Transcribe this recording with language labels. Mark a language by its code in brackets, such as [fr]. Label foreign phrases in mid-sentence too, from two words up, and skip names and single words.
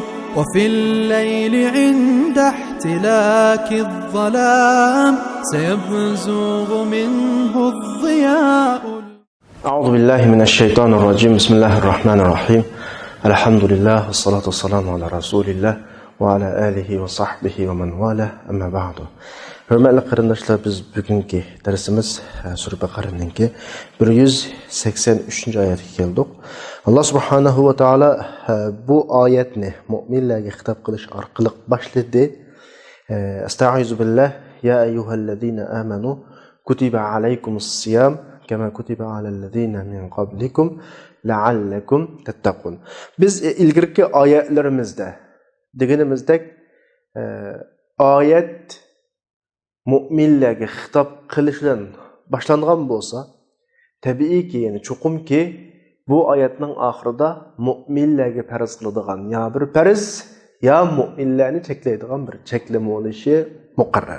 [ar] وفي الليل عند احتلاك الظلام سيبزغ منه الضياء. أعوذ بالله من الشيطان الرجيم. بسم الله الرحمن الرحيم. الحمد لله والصلاة والسلام على رسول الله وعلى آله وصحبه ومن والاه. أما بعد. [uz] Hürmetli qarindoshlar, biz bugungi darsimiz Sura Baqaraninki 183 oyatga keldik. Alloh [ar] سبحانه وتعالى [uz] bu oyatni mu'minlarga xitob qilish orqali boshladi. [ar] أستعيذ بالله يا أيها الذين آمنوا كتب عليكم الصيام كما كتب على الذين من قبلكم لعلكم تتقون. [uz] Biz ilgirki oyatlarimizda deganimizdek oyat mu'minlarga xitob qilishdan boshlangan bo'lsa, tabiiyki, ya'ni chuqumki bu oyatning oxirida mu'minlarga farz qiladigan ya bir farz ya mu'minlarni cheklaydigan bir cheklama bo'lishi muqarrar.